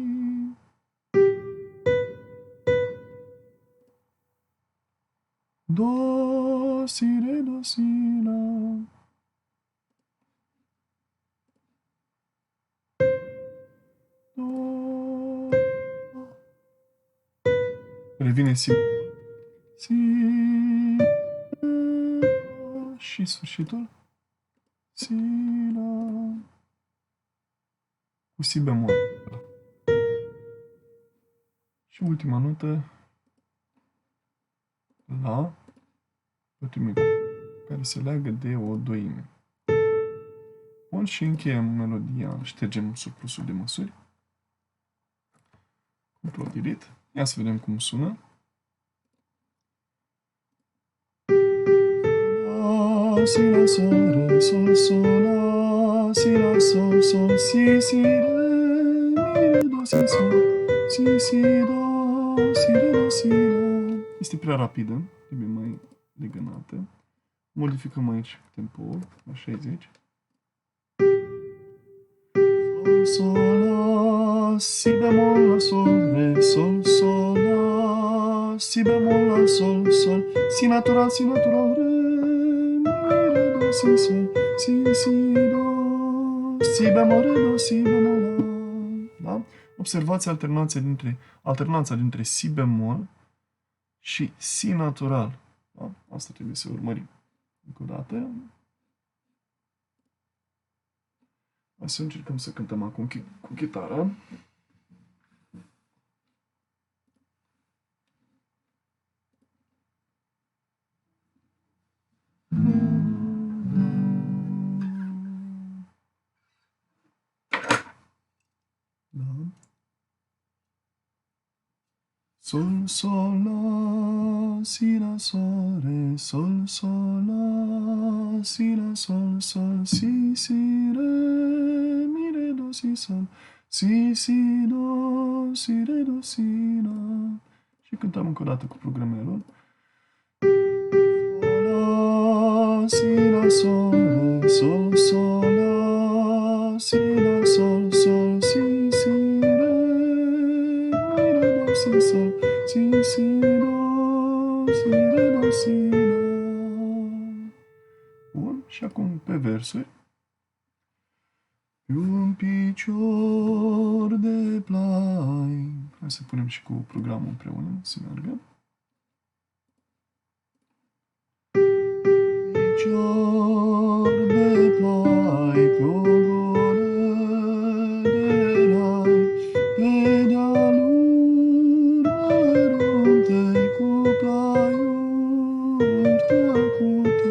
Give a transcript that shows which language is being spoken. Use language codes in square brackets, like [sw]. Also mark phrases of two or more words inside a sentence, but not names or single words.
[ro] Do, si, re, do, si, la. Do. Revine si. Si. Și sfârșitul. Si, la. Cu si bemol. Și ultima notă. La. Ultimul care se leagă de o doime. Bun, și încheiem melodia, ștergem surplusul de măsuri. Ctrl-Delete. Ia să vedem cum sună. La, si, la, sol, re, sol, sol, la, si, la, sol, sol, si, si, re, mi, re, do, si, sol, si, si, do, si, re, do, si, la. Este prea rapidă, trebuie mai legănată. Modificăm aici tempoul la 60. Sol, sol, la, si bemol, la, sol, re, sol, sol, la, si bemol, la, sol, sol, si natural, re, mi, re, do, si, sol, si, si, do, si bemol, re, do, si bemol, la. Da? Observați alternanța dintre si bemol și si natural. Da? Asta trebuie să urmărim. Încă o dată. Hai să încercăm să cântăm acum cu chitară. Da. Sol, sol, la, si, la, sol, re, sol, sol, la, si, la, sol, sol, si, si, re, mi, re, do, si, sol, si, si, do, si, re, do, si, la. Și cântăm încă o dată cu programelul. La, si, la, sol, re, sol, sol, la, si, la, sol, sol, si, si, re, mi, re, do, si, sol, si, si, do, si, re, do, si, la. Bun, și acum pe versuri. Pe un picior de plai. Hai să punem și cu programul împreună, să meargă. Picior de plai, pe o goră de rai, pe dealuri mărunte cu plaiuri tăcute.